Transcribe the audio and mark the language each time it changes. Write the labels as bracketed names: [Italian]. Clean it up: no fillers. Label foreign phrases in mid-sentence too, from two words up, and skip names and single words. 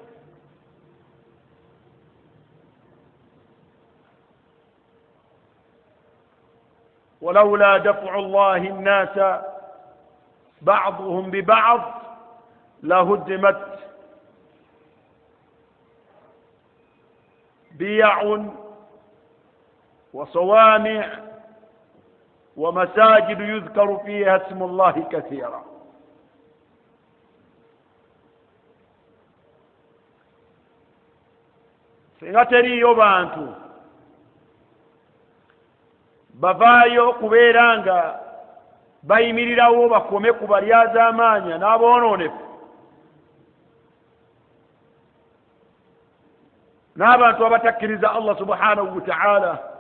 [Arabic] ولولا دفع الله الناس بعضهم ببعض لهدمت بيع وصوامع ومساجد يذكر فيها اسم الله كثيرا [Ganda] singa teriyo bantu bavaayo kubeera nga bayimirirawo bakome ku balyazaamaanya n'aboononefu n'abantu abatakkiriza [Arabic] الله سبحانه وتعالى